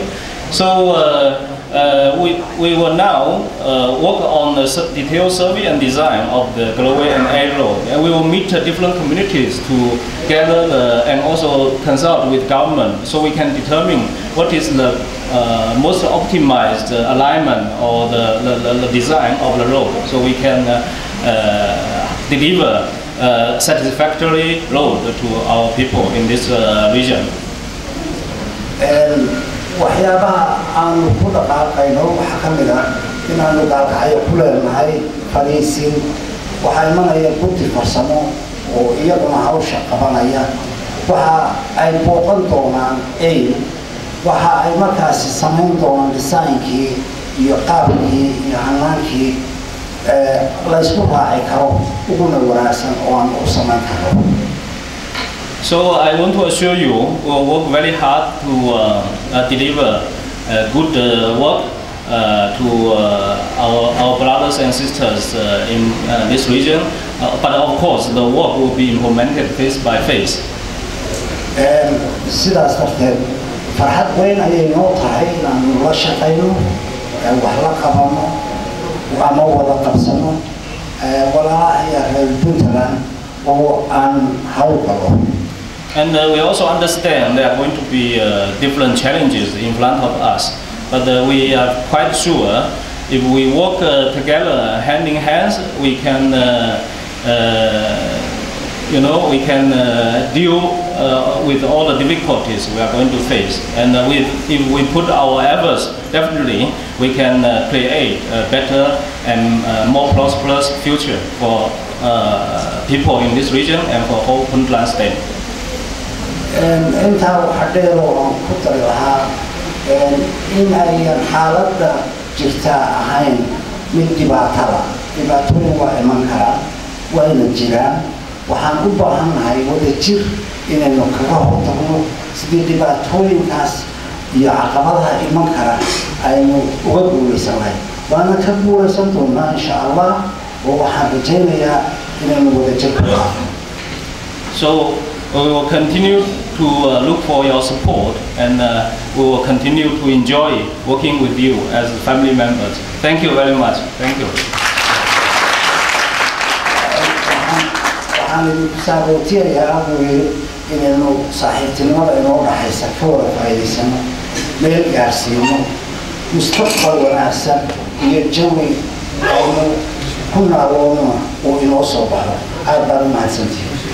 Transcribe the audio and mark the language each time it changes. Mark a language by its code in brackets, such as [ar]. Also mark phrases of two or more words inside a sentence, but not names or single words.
[en] So we will now work on the detailed survey and design of the Garowe and Eyl road, and we will meet different communities to gather and also consult with government, so we can determine what is the most optimized alignment or the design of the road, so we can deliver satisfactory road to our people in this region. [so] waxyaabaha aanu ku dhaqaaqayno waxaa ka mid ah inaanu Galkayo ku leenahay fariisin waxaa imanaya guddi farsamo oo iyaguna hawsha qabanaya waxa ay booqan doonaan Eyl waxa ay markaasi samayn doonaan designkii iyo qaabkii iyo hanaankii la isku raaci karo uguna wanaagsan oo aan u samayn karo. [en] So I want to assure you, we will work very hard to deliver good work to our brothers and sisters in this region. But of course, the work will be implemented face by face. [so] sidaas darteed farxad weyn ayay noo tahay inaanu la shaqayno wax la qabano ama wada qabsano walaalaha reer Puntland oo aan hawl galo. [en] And we also understand there are going to be different challenges in front of us, but we are quite sure if we work together hand in hand, we can we can deal with all the difficulties we are going to face. And if we put our efforts, definitely we can create a better and more prosperous future for people in this region and for whole Puntland state. [so] intaa waxaa dheer oo aan ku dari lahaa in ayan xaaladda jirtaa ahayn mid dhibaatooyin waa iman karaa wayna jiraan waxaan u baahannahay wadajir inaynu kaga hortagno sidii dhibaatooyinkaas iyo caqabadaha iman kara aynu uga guulaysan lahay waana ka guulaysan doonaa [ar] إن شاء الله [so] oo waxaan rajaynayaa inaynu wadajir ka qaadno. [en] So we will continue to look for your support, and we will continue to enjoy working with you as family members. Thank you very much. Thank you. [so] waxaan idinku saagootiyayaa inaynu saaxiibtinimada inoo dhaxaysa ka wada faa'iidaysano meel gaarsiino mustaqbal wanaagsan iyo jawi aynu ku naaloono oo inoo soo baxo aad baad u mahadsantihiin.